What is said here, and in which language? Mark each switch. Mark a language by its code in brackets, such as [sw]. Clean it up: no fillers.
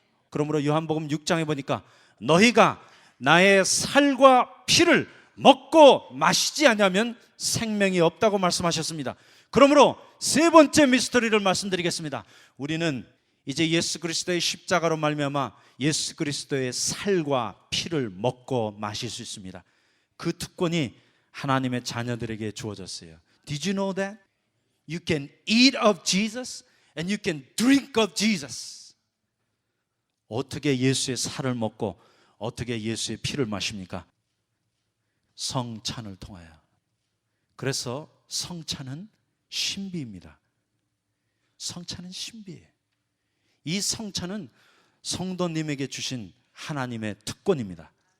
[ko] 그러므로 요한복음 6장에 보니까 너희가 나의 살과 피를 먹고 마시지 않으면 생명이 없다고 말씀하셨습니다. 그러므로 세 번째 미스터리를 말씀드리겠습니다. 우리는 이제 예수 그리스도의 십자가로 말미암아 예수 그리스도의 살과 피를 먹고 마실 수 있습니다. 그 특권이 하나님의 자녀들에게 주어졌어요. [en] Did you know that? You can eat of Jesus and you can drink of Jesus. [ko] 어떻게 예수의 살을 먹고 어떻게 예수의 피를 마십니까? 성찬을 통하여. 그래서 성찬은 신비입니다. 성찬은 신비예요. 이 성찬은 성도님에게 주신 하나님의 특권입니다.